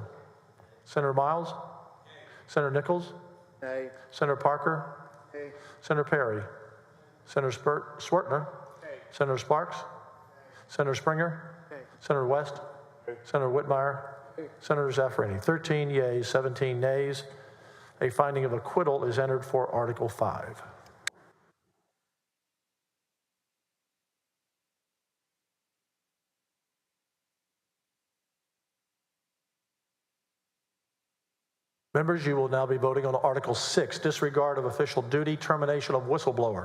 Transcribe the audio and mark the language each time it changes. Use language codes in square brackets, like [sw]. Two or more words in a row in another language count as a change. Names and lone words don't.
[en] Senator Miles. Senator Nichols. Nay. Senator Parker. Nay. Senator Perry. Senator Swertner. Senator Sparks. Senator Springer. Senator West. Senator Whitmire. Senator Zaffirini. 13 yeas, 17 nays. A finding of acquittal is entered for Article 5. Members, you will now be voting on Article 6, disregard of official duty, termination of whistleblowers.